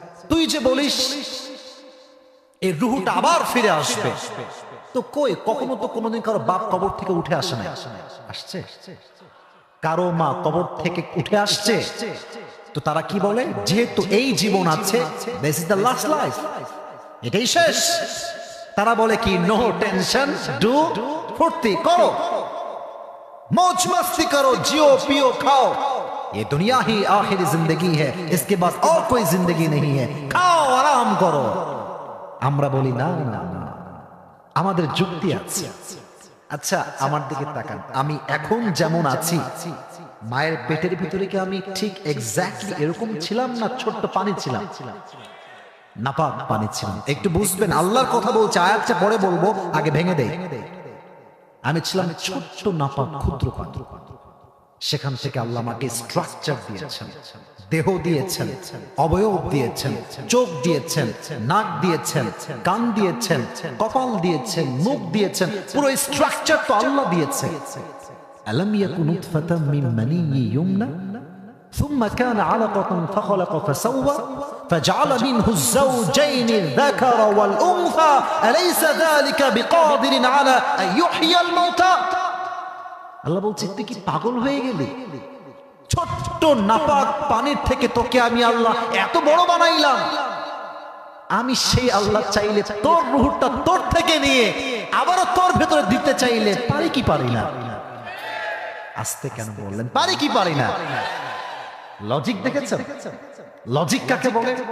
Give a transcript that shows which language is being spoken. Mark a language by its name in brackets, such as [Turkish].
[Bangla] তুই যে বলিস এই রূহটা আবার ফিরে আসবে, তো কই, কখনো তো কোনোদিন কারো বাপ কবর থেকে উঠে আসে না। আসছে? কারো মা কবর থেকে উঠে আসছে? তো তারা কি বলে, যেহেতু এই জীবন আছে, [English] this is the last life, [Bangla] এটাই শেষ। তারা বলে কি, [English] no tension, [Hindi] ডু ফুর্তি করো, मौज मस्ती करो, जियो पियो खाओ, ये दुनिया ही आखिरी जिंदगी है, इसके बाद और कोई जिंदगी नहीं है, खाओ आराम करो। [Bangla] আমরা বলি না না না, আমাদের যুক্তি আছে। আচ্ছা আমার দিকে তাকান, আমি এখন যেমন আছি, মায়ের পেটের ভিতরে কি আমি ঠিক এক্স্যাক্টলি এরকম ছিলাম, না ছোট্ট পানি ছিলাম? নাপাক পানি ছিলাম। একটু বুঝবেন, আল্লাহর কথা বলছে, আয়াতটা পরে বলবো, আগে ভেঙে দেই। আমি ছিলাম ছোট্ট নাপাক ক্ষুদ্র পানি। সেখান থেকে আল্লাহ আমাকে স্ট্রাকচার দিয়েছেন, দেহ দিয়েছেন, অবয়ব দিয়েছেন, চোখ দিয়েছেন, নাক দিয়েছেন, কান দিয়েছেন, কপাল দিয়েছেন, মুখ দিয়েছেন, পুরো স্ট্রাকচার তো আল্লাহ দিয়েছেন। [Arabic] আলাম ইয়াকুন নুতফাতাম মিন মানিয়্যিন ইউমনা ثم كان علقة فخلق فسوى فجعل منه الزوجين الذكر والأنثى أليس ذلك بقادر على أن يحيي الموتى। [Bangla] আল্লাহ বলছে তুই কি পাগল হয়ে গেলি? ছোট্ট নাপাক পানির থেকে তোকে আমি আল্লাহ এত বড় বানাইলাম। আমি সেই আল্লাহ চাইলে তোর রূহটা তোর থেকে নিয়ে আবারও তোর ভেতরে দিতে চাইলে পারি কি পারি না? আস্তে কেন বললেন পারি কি পারি না? লজিক দেখেছেন? লজিক কাকে বলে?